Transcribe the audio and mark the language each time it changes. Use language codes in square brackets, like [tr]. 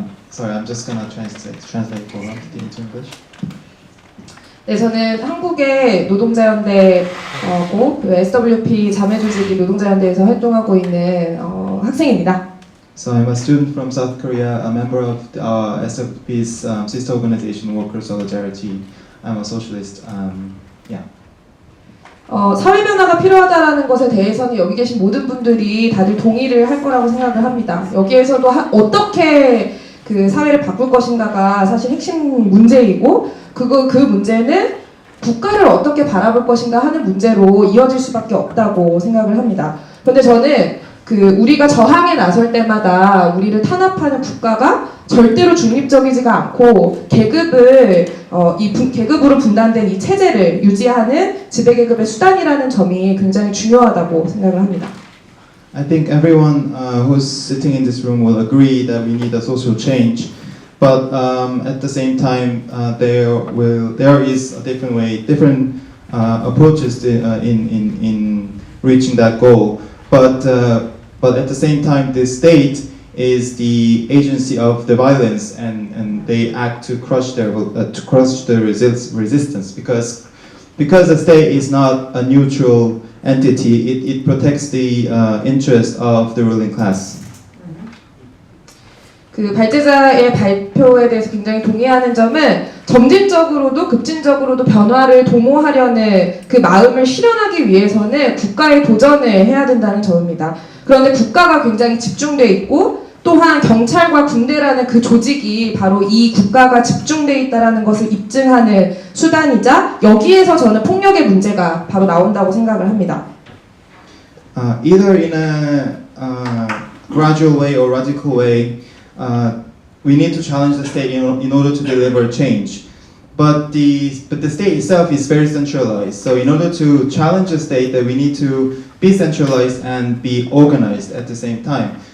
[en] Sorry, I'm just gonna translate for into English. [ko] 네, 저는 한국의 노동자연대고 그 SWP 자매조직이 노동자연대에서 활동하고 있는 학생입니다. [en] So I'm a student from South Korea, a member of SWP's sister organization, Worker Solidarity. I'm a socialist. Yeah. [ko] 사회 변화가 필요하다라는 것에 대해서는 여기 계신 모든 분들이 다들 동의를 할 거라고 생각을 합니다. 여기에서도 어떻게 그 사회를 바꿀 것인가가 사실 핵심 문제이고 그 문제는 국가를 어떻게 바라볼 것인가 하는 문제로 이어질 수밖에 없다고 생각을 합니다. 그런데 저는 우리가 저항에 나설 때마다 우리를 탄압하는 국가가 절대로 중립적이지가 않고 계급으로 분단된 이 체제를 유지하는 지배계급의 수단이라는 점이 굉장히 중요하다고 생각을 합니다. [en] I think everyone who's sitting in this room will agree that we need a social change, but at the same time, there is a different way, different approaches to, in reaching that goal. But at the same time, the state is the agency of the violence, and they act to crush the resistance because the state is not a neutral entity. It protects the interest of the ruling class. [ko] 발제자의 발표에 대해서 굉장히 동의하는 점은 점진적으로도 급진적으로도 변화를 도모하려는 그 마음을 실현하기 위해서는 국가의 도전을 해야 된다는 점입니다. 그런데 국가가 굉장히 집중돼 있고 또한 경찰과 군대라는 그 조직이 바로 이 국가가 집중돼 있다는 것을 입증하는 수단이자 여기에서 저는 폭력의 문제가 바로 나온다고 생각을 합니다. [en] Either in a gradual way or radical way, we need to challenge the state in order to deliver change. But the state itself is very centralized. So in order to challenge the state, that we need to be centralized and be organized at the same time.